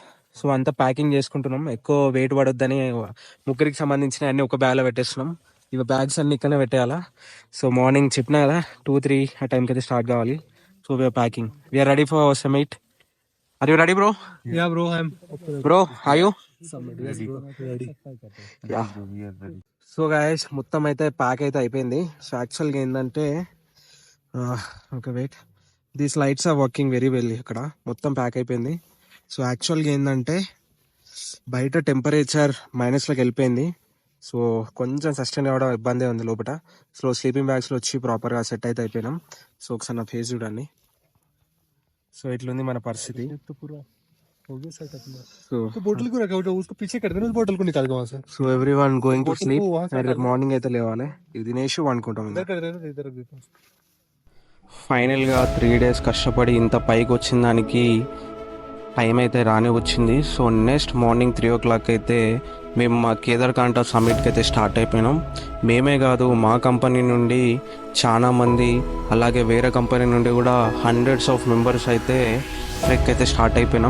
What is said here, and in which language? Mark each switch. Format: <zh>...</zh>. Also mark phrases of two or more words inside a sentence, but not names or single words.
<te>సో అంతా ప్యాకింగ్ చేసుకుంటున్నాం, ఎక్కువ వెయిట్ పడొద్దని ముగ్గురికి సంబంధించిన అన్ని ఒక బ్యాగ్లో పెట్టేస్తున్నాం. ఇవి బ్యాగ్స్ అన్ని ఇక్కడనే పెట్టేయాలా. సో మార్నింగ్ చెప్పినా కదా 2-3 ఆ టైంకి అయితే స్టార్ట్ కావాలి.</te> <en>So we're packing, we're ready for our summit. Are you ready bro? Yeah, bro, I'm Bro are you? ready. so guys</en> <te>మొత్తం అయితే ప్యాక్ అయితే అయిపోయింది. సో యాక్చువల్గా ఏంటంటే</te> <en>okay wait, these lights are working very well.</en> <te>ఇక్కడ మొత్తం ప్యాక్ అయిపోయింది. సో యాక్చువల్గా ఏంటంటే బయట టెంపరేచర్ మైనస్లోకి వెళ్ళిపోయింది. సో కొంచెం సస్టైన్ అవ్వడం ఇబ్బంది ఉంది లోపల. సో</te> <en>sleeping bagsలో</en> <te>వచ్చి ప్రాపర్గా సెట్ అయితే అయిపోయినాం. సో ఒకసారి నా ఫేస్ చూడండి. సో ఇట్లుంది మన పరిస్థితి.</te> <hi>तो बोतल को रखा हुआ उसको पीछे कर देना, उस बोतल को निकाल के वहां से</hi> <en>So every one going to</en> <hi>बोतल</hi> <en>Sleep.</en> <hi>को वहां से</hi> <te>రేపు మార్నింగ్ అయితే లేవాలి, ఇది తినేసి వండుకుంటాం.</te> <hi>इधर कर देना, इधर रख देता हूं.</hi> <te>ఫైనల్గా 3 days కష్టపడి ఇంత పైకి వచ్చిన దానికి టైం అయితే రాని వచ్చింది. సో</te> <en>next morning</en> <te>3 o'clock అయితే మేము మా కేదార్కాంఠ సమ్మిట్కి అయితే స్టార్ట్ అయిపోయినాం. మేమే కాదు, మా కంపెనీ నుండి చాలా మంది, అలాగే వేరే కంపెనీ నుండి కూడా</te> <en>hundreds of members</en> <te>అయితే ట్రెక్ అయితే స్టార్ట్ అయిపోయినాం.</te>